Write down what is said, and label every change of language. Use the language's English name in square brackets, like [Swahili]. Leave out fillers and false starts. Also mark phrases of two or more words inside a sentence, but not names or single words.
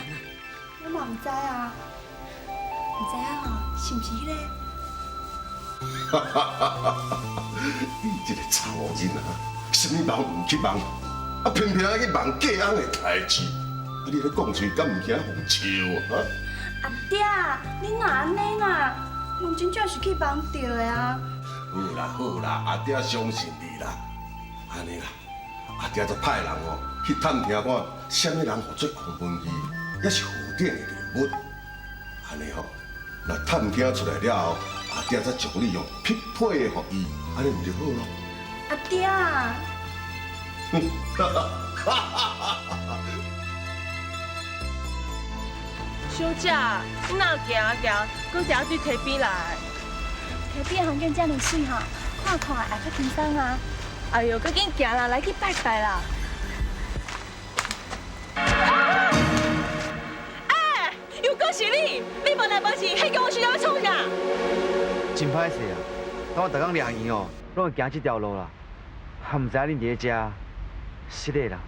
[Min Nan Chinese] 我嘛唔知啊，唔知啊吼，是毋是迄个？你这个查某囡仔，什么梦唔去梦，偏偏去梦嫁翁的代志，你咧讲出敢唔惊互笑啊？阿爹，你哪安尼啦？我真正是去梦到的啊！好啦，阿爹相信你啦。安尼啦，阿爹就派人去探听看，什么人做王文义，也是负典的人物。安尼若探听出来了后，阿爹才将你用匹配的予伊，安尼唔就好咯？阿爹，小姐，你哪行，搁行去溪边来？溪边风景这么水哈，看看也较轻松啊。哎呦，搁紧行啦，来去拜拜啦！哎，又搁是你！你无来无去，迄个我需要要创啥？真歹势啊！我逐工掠鱼哦，拢会行这条路啦，还唔知恁伫咧遮，失礼啦。